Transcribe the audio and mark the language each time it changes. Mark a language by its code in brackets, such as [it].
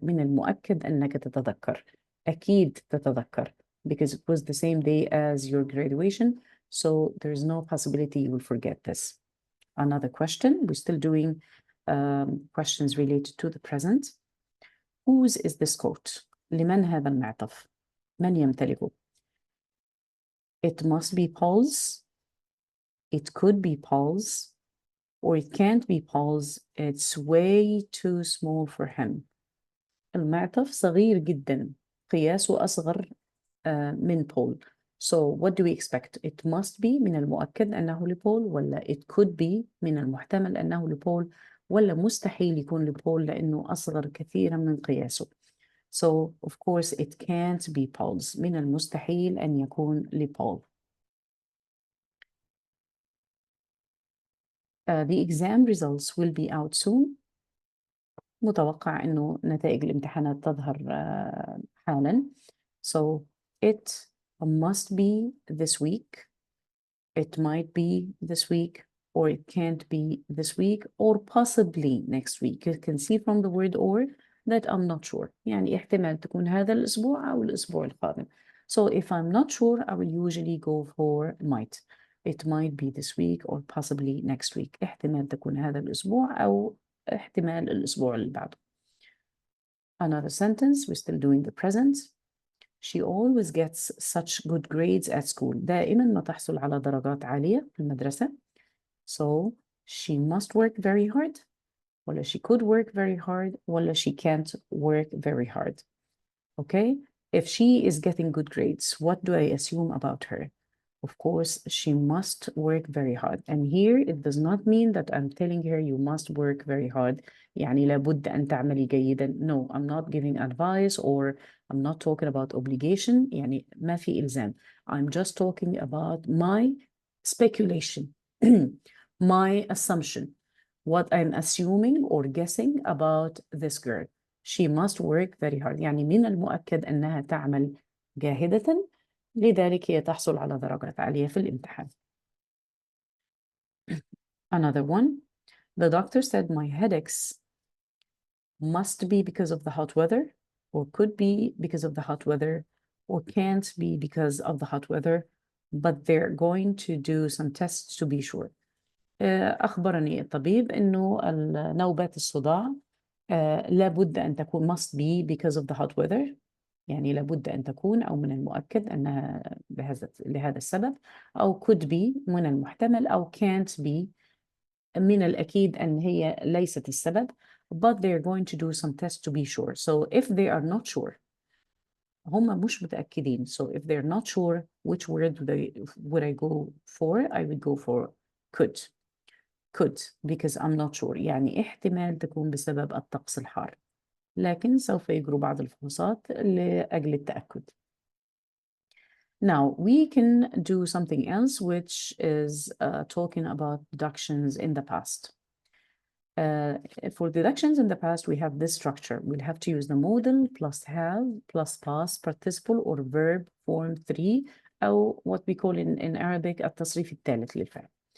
[ar] من المؤكد أنك تتذكر. أكيد تتذكر. [en] Because it was the same day as your graduation. So there's no possibility you will forget this. Another question. We're still doing questions related to the present. Whose is this coat? [ar] لمن هذا المعطف؟ من يمتلكه؟ [en] It must be Paul's. It could be Paul's, or it can't be Paul's. It's way too small for him. [ar] المعطف صغير جدا. قياسه أصغر من Paul. [en] So what do we expect? It must be [ar] من المؤكد أنه لبول, ولا [en] it could be [ar] من المحتمل أنه لبول, ولا مستحيل يكون لبول لأنه أصغر كثيرا من قياسه. [en] So, of course, it can't be Paul's. [ar] من المستحيل أن يكون لبول. [en] The exam results will be out soon. [ar] متوقع إنه نتائج الامتحانات تظهر حالا. [en] So, it must be this week. It might be this week, or it can't be this week, or possibly next week. You can see from the word or that I'm not sure. [ar] يعني احتمال تكون هذا الأسبوع أو الأسبوع القادم. [en] So if I'm not sure, I will usually go for might. It might be this week or possibly next week. [ar] احتمال تكون هذا الأسبوع أو احتمال الأسبوع اللي بعده. [en] Another sentence, we're still doing the present. She always gets such good grades at school. [ar] دائما ما تحصل على درجات عالية في المدرسة. [en] So she must work very hard. ولا she could work very hard. ولا she can't work very hard. Okay? If she is getting good grades, what do I assume about her? Of course, she must work very hard. And here it does not mean that I'm telling her you must work very hard. [ar] يعني لابد أن تعملي جيدا. [en] No, I'm not giving advice, or I'm not talking about obligation. [ar] يعني ما في إلزام. [en] I'm just talking about my speculation, my assumption, what I'm assuming or guessing about this girl. She must work very hard. [ar] يعني من المؤكد أنها تعمل جاهدة لذلك هي تحصل على درجات عالية في الامتحان. [en] Another one. The doctor said my headaches must be because of the hot weather, or could be because of the hot weather, or can't be because of the hot weather, but they're going to do some tests to be sure. [ar] أخبرني الطبيب إنه نوبات الصداع لابد أن تكون [en] must be because of the hot weather، [ar] يعني لابد أن تكون أو من المؤكد أنها لهذا السبب، أو [en] could be [ar] من المحتمل، أو [en] can't be [ar] من الأكيد أن هي ليست السبب، [en] but they're going to do some tests to be sure. So if they are not sure، [ar] هم مش متأكدين. [en] So if they're not sure, which word would I go for? I would go for could. Could, because I'm not sure. [ar] يعني احتمال تكون بسبب الطقس الحار، لكن سوف يجروا بعض الفحوصات لأجل التأكد. [en] Now, we can do something else, which is talking about deductions in the past. For deductions in the past, we have this structure. We'll have to use the modal plus have plus past participle or verb form 3, أو what we call in Arabic [ar] التصريف الثالث للفعل.